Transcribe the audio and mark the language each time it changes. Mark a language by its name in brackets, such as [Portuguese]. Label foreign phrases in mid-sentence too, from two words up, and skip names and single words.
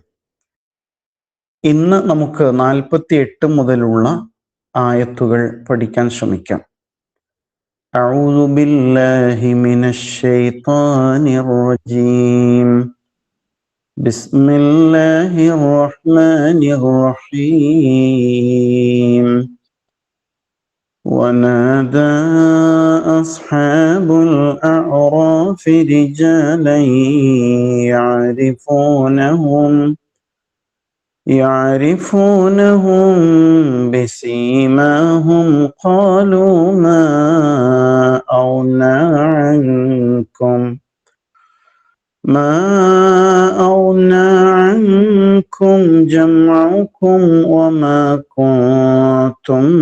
[Malayalam] ഇന്ന് നമുക്ക് 48 മുതലുള്ള ആയത്തുകൾ പഠിക്കാൻ ശ്രമിക്കാം. [Arabic] أعوذ بالله من الشيطان الرجيم. بسم الله الرحمن الرحيم. ونادى أصحاب الأعراف رجالا يعرفونهم بسيماهم قالوا ما أغنى عنكم جمعكم وما كنتم